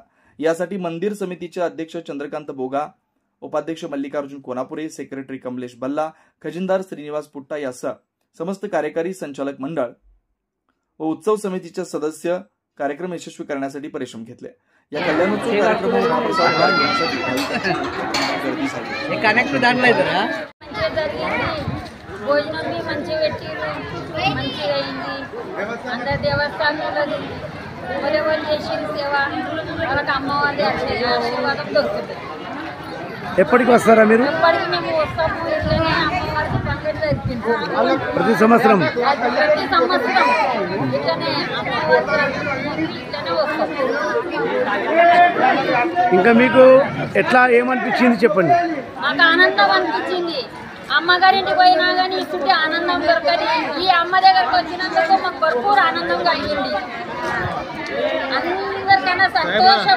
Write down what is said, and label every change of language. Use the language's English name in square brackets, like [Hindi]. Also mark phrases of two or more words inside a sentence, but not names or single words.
[Marathi] यासाठी मंदिर समितीचे अध्यक्ष चंद्रकांत बोगा, उपाध्यक्ष मल्लिकार्जुन कोनापुरे, सेक्रेटरी कमलेश बल्ला, खजिनदार श्रीनिवास पुट्टा यासह समस्त कार्यकारी संचालक मंडळ व उत्सव समितीचे सदस्य कार्यक्रम यशस्वी करण्यासाठी परिश्रम घेतले। या कल्याणोत्सव कार्यक्रमात महाप्रसाद गर्दी झाली। हे कनेक्ट दांडलाय जरा [Telugu] భోజనం మంచి పెట్టిరు మంచిగా అయింది అందరు దేవస్థానంలో ఎవరెవరు చేసిన సేవ వాళ్ళకి అమ్మవారి ఆశీర్వాదం దొరుకుతుంది। ఎప్పటికి వస్తారా మీరు? ఎప్పటికి మేము వస్తాము, ఇట్లనే అమ్మవారికి పండుగ జరిపించాము ప్రతి సంవత్సరం ఇట్లనే అమ్మవారికి ఇట్లనే వస్తాము। ఇంకా మీకు ఎట్లా ఏమనిపించింది చెప్పండి? మాకు ఆనందం అనిపించింది। అమ్మగారింటికి పోయినా కానీ ఇస్తుంటే ఆనందం దొరకదు। ఈ అమ్మ దగ్గరకు వచ్చినందుకు మాకు భర్పూర్ ఆనందం కలిగింది। అందరికన్నా సంతోషం।